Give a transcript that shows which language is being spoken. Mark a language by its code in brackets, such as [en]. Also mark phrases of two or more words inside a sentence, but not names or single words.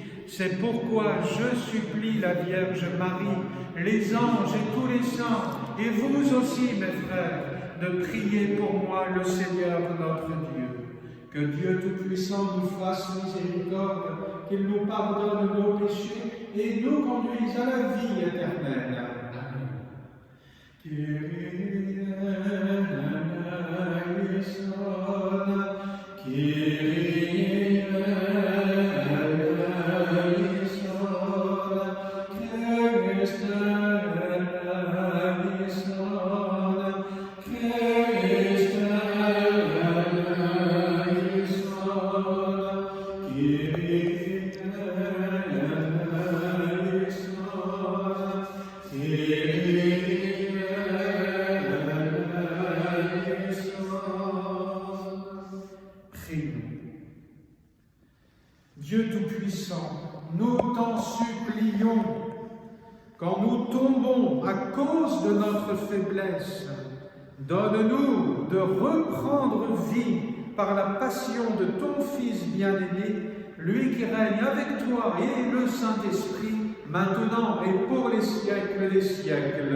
[fr] C'est pourquoi je supplie la Vierge Marie, les anges et tous les saints, et vous aussi, mes frères, de prier pour moi le Seigneur notre Dieu. Que Dieu Tout-Puissant nous fasse miséricorde, qu'il nous pardonne nos péchés et nous conduise à la vie éternelle. Amen. [el] Κύριε ἐλέησον, Κύριε ἐλέησον, Χριστὲ ἐλέησον, Χριστὲ ἐλέησον, Κύριε ἐλέησον, Κύριε Prions. [fr] Dieu Tout-Puissant, nous t'en supplions, quand nous tombons à cause de notre faiblesse, donne-nous de reprendre vie par la passion de ton Fils bien-aimé, lui qui règne avec toi et le Saint-Esprit, maintenant et pour les siècles des siècles.